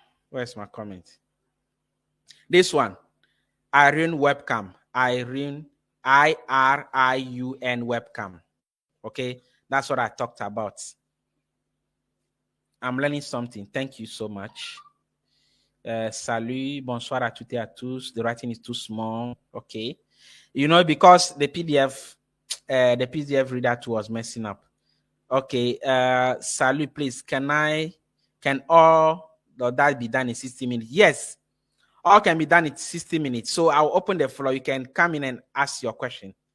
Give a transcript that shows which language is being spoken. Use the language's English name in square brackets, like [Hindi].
[English] Where's my comment? This one, Irene webcam. Irene, IRIUN webcam. Okay, that's what I talked about. I'm learning something. Thank you so much. [French] Salut, bonsoir à toutes et à tous. [English] The writing is too small. Okay. You know, because the PDF reader too was messing up. Okay. Salut, please. Can all of that be done in 60 minutes? Yes. All can be done in 60 minutes. So I'll open the floor. You can come in and ask your question.